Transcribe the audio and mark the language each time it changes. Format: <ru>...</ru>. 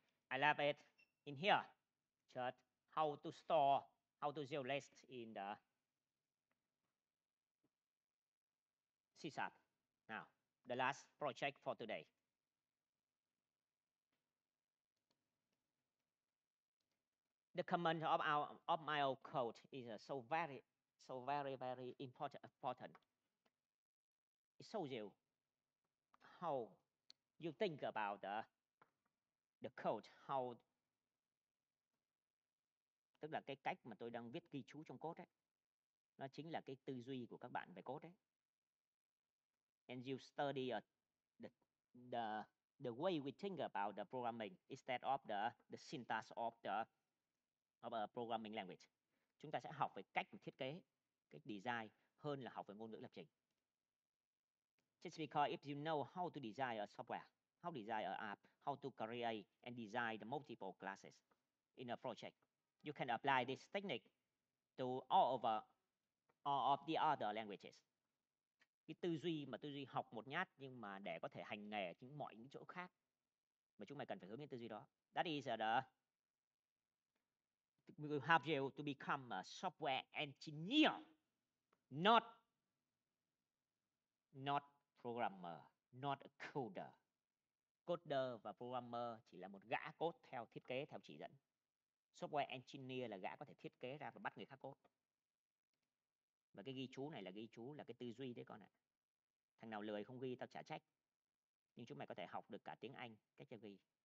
<en>I left it in here. Just how to store, how to use list in the C#. Now, the last project for today. The comment of my old code is so very important. It shows you how you think about the code, how,</en> <vi>tức là cái cách mà tôi đang viết ghi chú trong code ấy, nó chính là cái tư duy của các bạn về code đấy.</vi> <en>And you study the way we think about the programming instead of the syntax of a programming language.</en> <vi>Chúng ta sẽ học về cách thiết kế, cách design hơn là học về ngôn ngữ lập trình.</vi> <en>Just because if you know how to design a software, how to design an app, how to create and design the multiple classes in a project, you can apply this technique to all of the other languages.</en> <vi>Cái tư duy học một nhát nhưng mà để có thể hành nghề trên mọi những chỗ khác, mà chúng mày cần phải hướng đến tư duy đó.</vi> <en>That is we will have you to become a software engineer, not programmer, not a coder.</en> <vi>Coder và programmer chỉ là một gã code theo thiết kế, theo chỉ dẫn. Software engineer là gã có thể thiết kế ra và bắt người khác code. Và cái ghi chú này là ghi chú là cái tư duy đấy con ạ. Thằng nào lười không ghi tao chả trách. Nhưng chúng mày có thể học được cả tiếng Anh cách cho ghi.</vi>